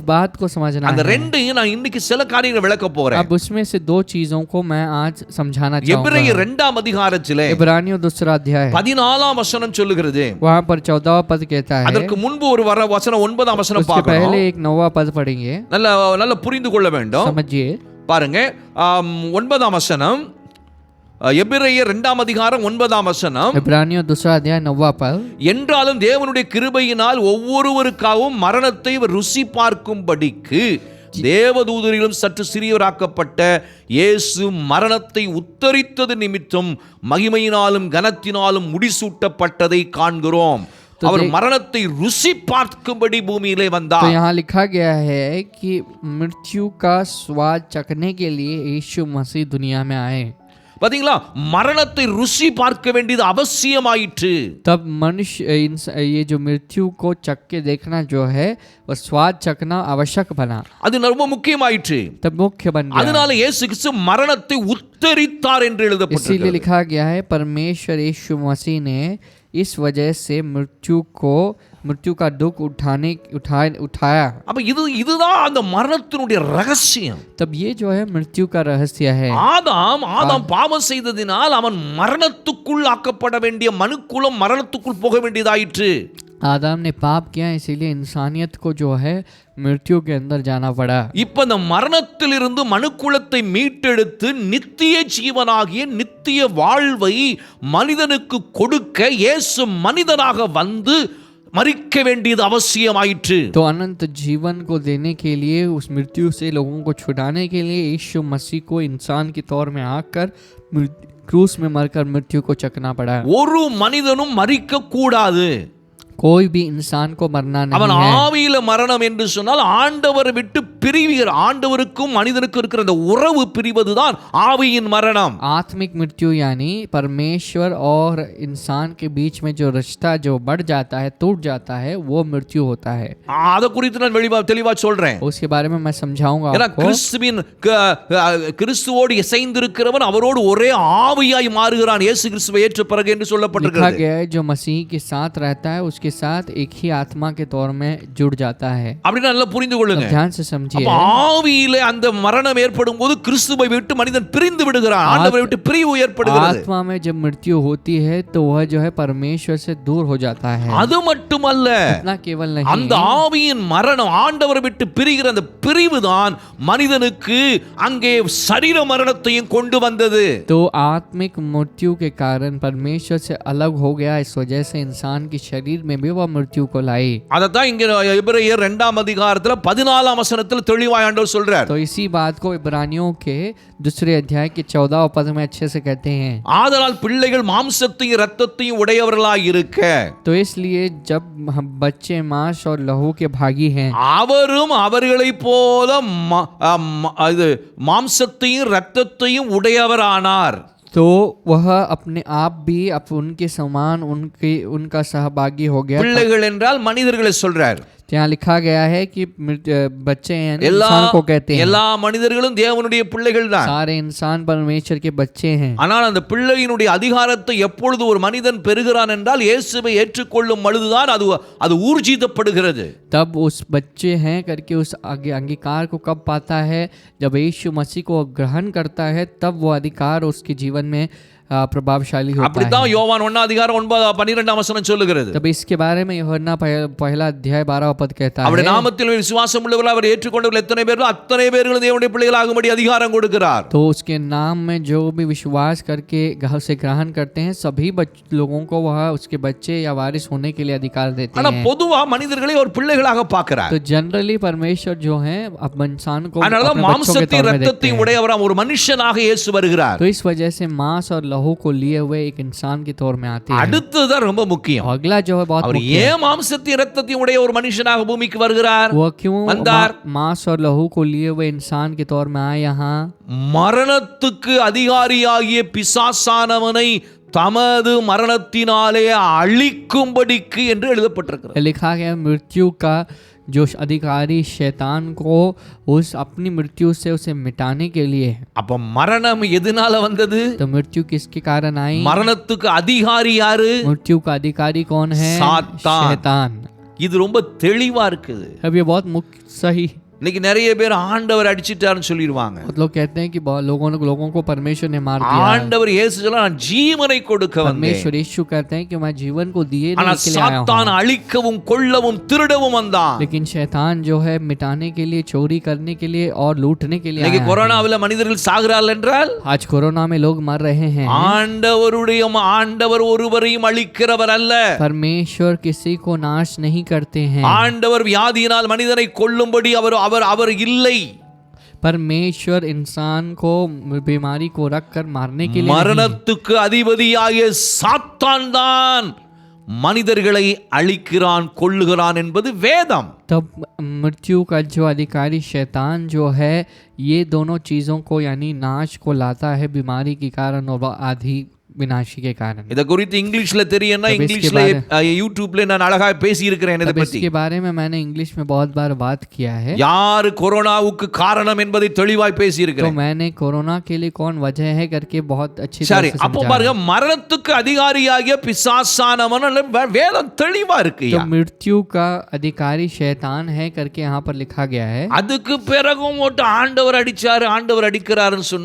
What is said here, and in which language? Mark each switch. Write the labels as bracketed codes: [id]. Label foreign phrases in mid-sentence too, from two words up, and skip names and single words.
[hi] इस बात को समझना [ta] அந்த [hi] है. [ta] ரெண்டையும் நான் இன்னைக்கு சில காரியங்களை விளக்க போறேன். [hi] अब उसमें से दो चीजों को मैं आज समझाना [ta] எபிரேயர் [hi] चाहूंगा. [ta] 2ஆம் அதிகாரத்திலே [hi] इब्रानियों 2 अध्याय [ta] 14ஆம் वचனம் சொல்லுகிறது. [hi] वहाँ पर 14वां पद कहता है. [ta] அதற்கு முன்பு ஒரு வசனம் 9ஆம் வசனம் [hi] उसके [ta] பார்க்கணும். [hi] पहले एक 9वां पद पढ़ेंगे. [ta] நல்ல புரிந்து கொள்ள வேண்டும். [hi] समझिए. [ta] பாருங்க 9ஆம் வசனம், எபிரேயர் 2ஆம் அதிகாரம் 9ஆம் வசனம், [hi] इब्रानियों 2 अध्याय 9वां पद. [ta] என்றாலும் தேவனுடைய கிருபையினால் ஒவ்வொருவருக்காகவும் மரணத்தை ருசி பார்க்கும்படிக்கு தேவதூதரிலும் சற்று சிறியவராக்கப்பட்ட இயேசு மரணத்தை உத்தரித்தது நிமித்தம் மகிமையினாலும் கனத்தினாலும் முடிசூட்டப்பட்டதை காண்கிறோம். அவர் மரணத்தை ருசி பார்க்கும்படி பூமியிலே [hi] तो [ta] வந்தார். [hi] यहाँ लिखा गया है कि मृत्यु का स्वाद चखने के लिए यीशु मसीह दुनिया में आए. [ta] பாத்தீங்களா, மரணத்தை ருசி பார்க்க வேண்டியது அவசியமாயிற்று. [hi] तब मनुष्य ये जो मृत्यु को चख के देखना जो है वो स्वाद चखना आवश्यक बना. [ta] அது ரொம்ப முக்கியமாயிற்று. [hi] तब मुख्य बन गया. [ta] அதனால இயேசு கிறிஸ்து மரணத்தை உத்தரித்தார் என்று [hi] इसीलिए [ta] எழுதப்பட்டிருக்கிறது. [hi] लिखा गया है परमेश्वर यीशु मसीह ने इस वजह से मृत्यु का दुख उठाया. [ta] அப்ப இதுதான் அந்த மரணத்தினுடைய ரகசியம். [hi] तब ये जो है मृत्यु का रहस्य है. [ta] ஆதாம் பாவம் செய்ததினால் அவன் மரணத்துக்குள் ஆக்கப்பட வேண்டிய மனுக்குலம் மரணத்துக்குள் போக வேண்டியதாயிற்று. [hi] आदम ने पाप किया, इसीलिए इंसानियत को जो है मृत्यु के अंदर जाना पड़ा. [ta] இப்ப அந்த மரணத்திலிருந்து மனுக்குலத்தை மீட்டெடுத்து நித்திய ஜீவனாகிய நித்திய வாழ்வை மனிதனுக்கு கொடுக்க இயேசு மனிதனாக வந்து மரிக்க வேண்டியது அவசியமாயிற்று. [hi] तो अनंत जीवन को देने के लिए, उस मृत्यु से लोगों को छुड़ाने के लिए यीशु मसीह को इंसान के तौर में आकर क्रूस में मरकर मृत्यु को चखना पड़ा। [ta] ஒரு மனிதனும் மரிக்க கூடாது. [hi] कोई भी इंसान को मरना [ta] அவன் [hi] नहीं है। [ta] ஆவியில மரணம் என்று சொன்னால் ஆண்டவரை விட்டு பிரிவுகிற, ஆண்டவருக்கும் மனிதனுக்கும் இருக்கிற அந்த உறவு பிரிவதுதான் ஆவியின் மரணம். [hi] आत्मिक मृत्यु यानी परमेश्वर और इंसान के बीच में जो रिश्ता जो बढ़ जाता है, टूट जाता है, वो मृत्यु होता है। [ta] அத குறித்து நான் தெளிவா சொல்றேன். [hi] उसके बारे में मैं समझाऊंगा [ta] ஏன்னா [hi] आपको। [ta] கிறிஸ்துவோடு இசைந்திருக்கிறவன் அவரோடு ஒரே ஆவியாய் மாறுகிறான் இயேசு கிறிஸ்துவை ஏற்ற பிறகு என்று [hi] लिखा [ta] சொல்லப்பட்டிருக்கிறது. [hi] गया है जो मसीह के साथ रहता है उसके साथ एक ही आत्मा के तौर में जुड़ जाता है। [ta] அப்படினா நல்லா புரிந்து கொள்ளுங்க. [hi] अब ध्यान से समझिए। [ta] அப்ப ஆவியிலே அந்த மரணம் ஏற்படும் போது கிறிஸ்துவை விட்டு மனிதன் பிரிந்து விடுகிறான், ஆண்டவரை விட்டு பிரிவு ஏற்படுகிறது. [hi] आत्मा में जब मृत्यु होती है तो वह जो है परमेश्वर से दूर हो जाता है। [ta] அது மட்டுமல்ல, [hi] इतना केवल नहीं, [ta] அந்த ஆவியின் மரணம், ஆண்டவரை விட்டு பிரிகிற அந்த பிரிவு தான் மனிதனுக்கு அங்கே சரீர மரணத்தையும் கொண்டு வந்தது. [hi] तो आत्मिक मृत्यु के कारण परमेश्वर से अलग हो गया, इस वजह से इंसान के शरीर में भी वह मृत्यु को लाई। [ta] அதத்தான் இங்க எபிரேயர் 2 அதிகாரத்துல 14 வசனத்துல தெளிவாய் ஆண்டவர் சொல்றார். [hi] तो इसी बात को इब्रानियों के दूसरे अध्याय के 14 पद में अच्छे से कहते हैं। [ta] ஆதலால் பிள்ளைகள் மாம்சத்தையும் இரத்தத்தையும் உடையவர்களாய் இருக்க, [hi] तो इसलिए जब हम बच्चे मांस और लहू के भागी हैं, [ta] அவரும் அவர்களைப் போல மாம்சத்தையும் இரத்தத்தையும் உடையவரானார். [hi] तो वह अपने आप भी उनके समान उनका सहभागी हो गया। [ta] பிள்ளைகள் என்றால் மனிதர்களை சொல்றார். [hi] यहाँ लिखा गया है कि बच्चे यानी इंसान को कहते हैं। [ta] எல்லா மனிதர்களும் தேவனுடைய பிள்ளைகள் தான். [hi] सारे इंसान परमेश्वर के बच्चे हैं। [ta] ஆனால் அந்த பிள்ளையினுடைய அதிகாரத்தை எப்பொழுது ஒரு மனிதன் பெறுகிறான் என்றால் இயேசுவை ஏற்றுக்கொள்ளும் பொழுதுதான் அது ஊர்ஜிதப்படுகிறது. [hi] तब उस बच्चे हैं करके उस अंगीकार को कब पाता है? जब यीशु मसीह को ग्रहण करता है तब वो अधिकार उसके जीवन में प्रभावशाली होता है। [ta] அப்படிதான் யோவான் 1 அதிகாரம் 12 வசனம் சொல்லுகிறது. [hi] तब इसके बारे में यूहन्ना पहला अध्याय 12 पद कहता है, [ta] அவருடைய நாமத்தில் விசுவாசம் உள்ளவர்கள் அவர் ஏற்றுக்கொண்டவர்கள் எத்தனை பேர், அத்தனை பேர்களும் தேவனுடைய பிள்ளைகளாகும்படி அதிகாரம் கொடுக்கிறார். [hi] तो उसके नाम में जो भी विश्वास करके उसे ग्रहण करते हैं सभी लोगों को वह उसके बच्चे या वारिस होने के लिए अधिकार देते [ta] ஆனா [hi] हैं। [ta] பொதுவா மனிதர்களை ஒரு பிள்ளைகளாக பார்க்கிறார். [hi] तो जनरली परमेश्वर जो है अब इंसान को [ta] அதனால [hi] अपने बच्चों के [ta] மாம்சத்தையும் [hi] तौर में देखते [ta] இரத்தத்தையும் [hi] हैं। [ta] உடையவராம் ஒரு மனுஷனாக இயேசு வருகிறார். [hi] तो इस वजह से मांस और लहू को लिए हुए एक इंसान के तौर में आते हैं। [ta] அடுத்துதான் ரொம்ப முக்கியம். [hi] अगला जो है बहुत [ta] அவர் [hi] मुख्य है। [ta] ஏன் மாம்சத்தையும் இரத்தத்தையும் உடைய ஒரு மனுஷனாக பூமிக்கு வருகிறார்? [hi] वो क्यों [ta] वंदार। [hi] मांस और लहू को लिए हुए इंसान के तौर में आए यहाँ? [ta] மரணத்துக்கு அதிகாரியாகிய பிசாசானவனை தமது மரணத்தினாலே அழிக்கும்படிக்கு என்று எழுதப்பட்டிருக்கிறது. [hi] लिखा गया मृत्यु का जो अधिकारी शैतान को उस अपनी मृत्यु से उसे मिटाने के लिए। [ta] அப்ப மரணம் எதனால வந்தது? [hi] तो मृत्यु किसके कारण आई? [ta] மரணத்துக்கு அதிகாரி யாரு? [hi] मृत्यु का अधिकारी कौन है? सातान। शैतान। [ta] இது ரொம்ப தெளிவா இருக்குது. [hi] अब ये बहुत मुख्य सही। [ta] இன்னைக்கு நிறைய பேர் ஆண்டவர் அடிச்சிட்டாருன்னு சொல்லிடுவாங்க. [hi] बहुत लोग कहते हैं कि बहुत लोगों को परमेश्वर ने मार दिया। [ta] ஆண்டவர் இயேசு சொல்ல நான் ஜீவனை கொடுக்க வந்தேன். [hi] परमेश्वर यीशु कहते हैं कि मैं जीवन को दिए [ta] ஆனா [hi] नहीं के लिए आया [ta] சாத்தான் [hi] हूं। [ta] அழிக்கவும் கொல்லவும் திருடவும் வந்தான். [hi] लेकिन शैतान जो है मिटाने के लिए, चोरी करने के लिए और लूटने के लिए [ta] இன்னைக்கு [hi] आया है। [ta] கொரோனாவில் மனிதர்கள் சாகிறார்கள் என்றால் [hi] आज कोरोना में लोग मर रहे हैं। [ta] ஆண்டவர் ஒருவரையும் அழிக்கிறவர் அல்ல. [hi] परमेश्वर किसी को नाश नहीं करते हैं। [ta] ஆண்டவர் வியாதியினால் மனிதனை கொல்லும்படி அவர் இல்லை. [hi] परमेश्वर इंसान को बीमारी को रख कर मारने के लिए [ta] மரணத்துக்கு அதிபதியாகிய சாத்தான் தான் மனிதர்களை அழிக்கிறான், கொல்லுகிறான் என்பது வேதம். [hi] तब मृत्यु का जो अधिकारी शैतान जो है ये दोनों चीजों को यानी नाश को लाता है, बीमारी के कारण और आदि विनाशी के कारण। [ta] இத குறித்து இங்கிலீஷ்ல தெரியும்னா இங்கிலீஷ்ல யூடியூப்ல நான் அழகா பேசி இருக்கிறேன் இத பத்தி. [hi] इसके बारे में मैंने इंग्लिश में बहुत बार बात किया है। [ta] யார் கொரோனாவுக்கு காரணம் என்பதை தெளிவாய் பேசி [hi] तो [ta] இருக்கிறேன். [hi] मैंने कोरोना के लिए कौन वजह है करके बहुत अच्छी तरह [ta] சரி, [hi] से [ta] அப்போ [hi] समझाया। [ta] பாருங்க மரணத்துக்கு அதிகாரியாகிய பிசாசானவன் வேதம் தெளிவா இருக்கு. [hi] तो मृत्यु का अधिकारी शैतान है करके यहाँ पर लिखा गया है। [ta] அதுக்கு பிறகும் ஆண்டவர் அடிச்சாரு, ஆண்டவர் அடிக்கிறாருன்னு சொன்னா